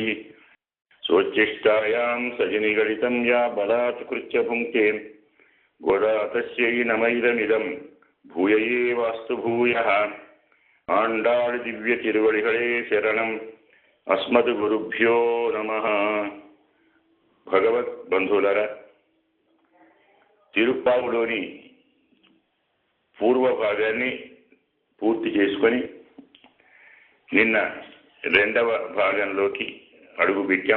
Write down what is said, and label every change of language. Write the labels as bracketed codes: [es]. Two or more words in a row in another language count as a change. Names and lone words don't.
[sa] स्वोच्छिष्टायां सजनिगलितं या बलात् कृत्य भुङ्क्ते गोदा तस्यै नमैदमिदं भूयये वास्तु भूयः। [ta] ஆண்டாள் திவ்ய திருவடிகளே சரணம் [sa] अस्मद्गुरुभ्यो नमः। [te] భగవద్బంధువులారా, తిరుప్పావులోని పూర్వ భాగాన్ని పూర్తి చేసుకొని నిన్న రెండవ భాగంలోకి అడుగుపెట్టాం.